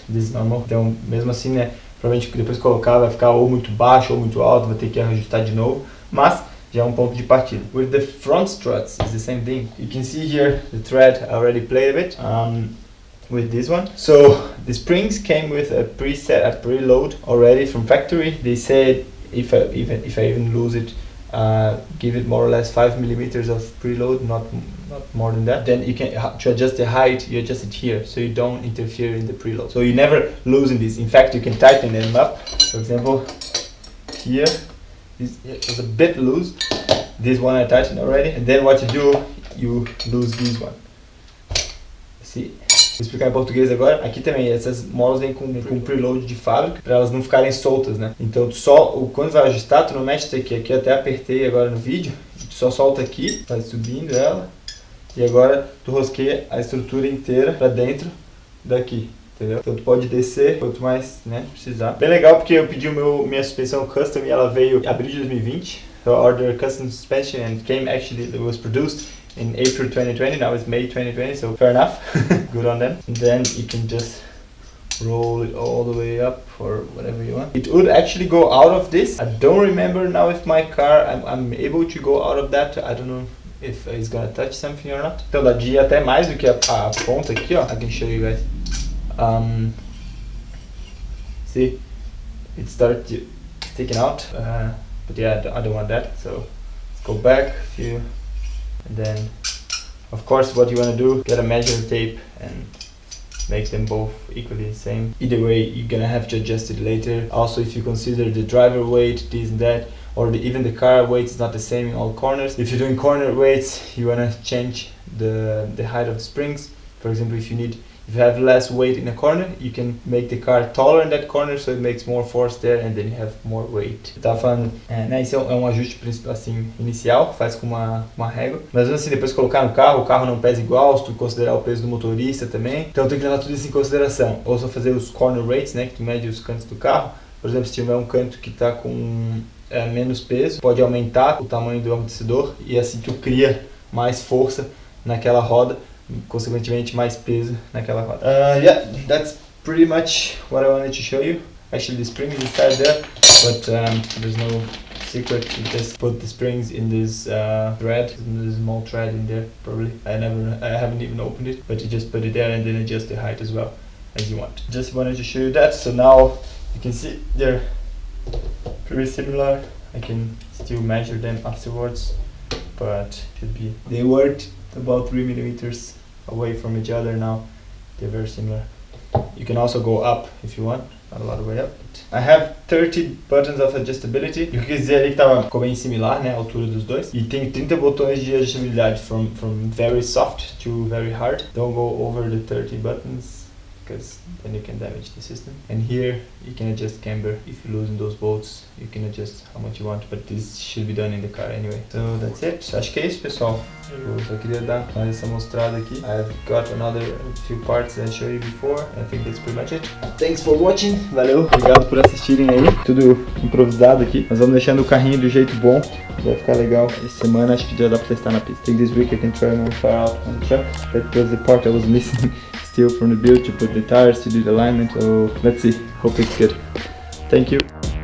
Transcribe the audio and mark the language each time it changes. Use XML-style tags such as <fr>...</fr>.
<en>This is normal.</en> <pt>Então mesmo assim, né, provavelmente depois colocar vai ficar ou muito baixo ou muito alto, vai ter que ajustar de novo, mas já é um ponto de partida.</pt> <en>With the front struts, it's the same thing. You can see here the thread I already played a bit. With this one. So the springs came with a preset, a preload already from factory. They said if I even lose it, give it more or less 5 millimeters of preload, not more than that. Then you can to adjust the height, you adjust it here, so you don't interfere in the preload. So you never loosen this. In fact, you can tighten them up. For example, here this was a bit loose. This one I tightened already, and then what you do, you lose this one. See?</en> <pt>Vou explicar em português agora. Aqui também, essas molas vêm com preload de fábrica, para elas não ficarem soltas, né? Então, quando vai ajustar, tu não mexe isso aqui. Aqui eu até apertei agora no vídeo. Tu só solta aqui, vai subindo ela. E agora tu rosqueia a estrutura inteira pra dentro daqui, entendeu? Então tu pode descer quanto mais, né, precisar. Bem legal porque eu pedi minha suspensão custom e ela veio em abril de 2020.</pt> <en>So I ordered custom suspension and it was produced in April 2020, now it's May 2020, so fair enough. Good on them. And then you can just roll it all the way up or whatever you want. It would actually go out of this. I don't remember now if my car, I'm able to go out of that. I don't know if it's gonna touch something or not.</en> <pt>Então dá de ir até mais do que a ponta aqui, ó.</pt> <en>I can show you guys. See, it started sticking out, but yeah, I don't want that. So let's go back a few, and then of course what you want to do, get a measuring tape and make them both equally the same. Either way, you're gonna have to adjust it later. Also, if you consider the driver weight, this and that, or even the car weight is not the same in all corners. If you're doing corner weights, you wanna change the height of the springs. For example, if you have less weight in a corner, you can make the car taller in that corner, so it makes more force there, and then you have more weight.</en> <pt>Eu tava falando, né, esse é um ajuste assim, inicial, faz com uma régua. Mas assim, depois de colocar no carro, o carro não pesa igual, se tu considerar o peso do motorista também. Então tem que levar tudo isso em consideração. Ou só fazer os corner weights, né, que tu mede os cantos do carro. Por exemplo, se tiver um canto que tá com menos peso, pode aumentar o tamanho do amortecedor e assim tu cria mais força naquela roda, consequentemente mais peso naquela roda.</pt> <en>Yeah, that's pretty much what I wanted to show you. Actually the spring is inside there, but there's no secret. You just put the springs in this thread, this small thread in there probably. I haven't even opened it, but you just put it there and then adjust the height as well as you want. Just wanted to show you that. So now you can see they're pretty similar. I can still measure them afterwards, but they worked about 3 millimeters away from each other now. They're very similar. You can also go up if you want, not a lot of way up. I have 30 buttons of adjustability.</en> <pt>Eu quis dizer ali que ficou bem similar, né, a altura dos dois. E tem 30 botões de ajustabilidade,</pt> <en>from very soft to very hard. Don't go over the 30 buttons, because then you can damage the system. And here you can adjust camber. If you loosen those bolts, you can adjust how much you want, but this should be done in the car anyway. So that's it.</en> <pt>Acho que é isso, pessoal. Eu só queria dar mais essa mostrada aqui.</pt> <en>I've got another few parts that I showed you before. I think that's pretty much it. Thanks for watching.</en> <pt>Valeu. Obrigado por assistirem aí. Tudo improvisado aqui. Nós vamos deixando o carrinho do jeito bom. Vai ficar legal. Essa semana acho que já dá pra testar na pista.</pt> <en>I think this week I can try more far out on the truck. That was the part I was missing still from the build, to put the tires, to do the alignment. So let's see. Hope it's good. Thank you.</en>